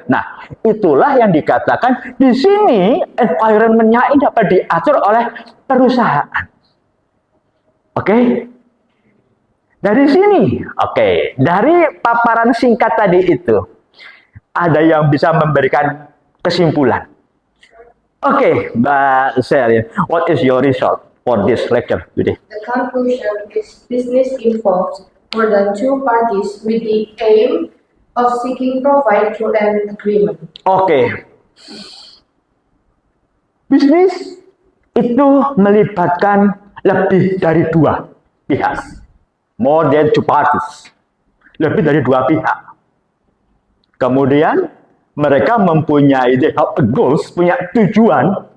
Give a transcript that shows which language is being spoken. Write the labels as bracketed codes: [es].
[id] Nah, itulah yang dikatakan di sini environment-nya ini dapat diatur oleh perusahaan. Oke? Dari sini, dari paparan singkat tadi itu, ada yang bisa memberikan kesimpulan. [en] Mbak Selin, what is your result for this lecture today? The conclusion is business involves more than two parties with the aim of seeking profit through an agreement. [id] Bisnis itu melibatkan lebih dari dua pihak. [en] More than two parties. [id] Lebih dari dua pihak. Kemudian mereka mempunyai goals, punya tujuan.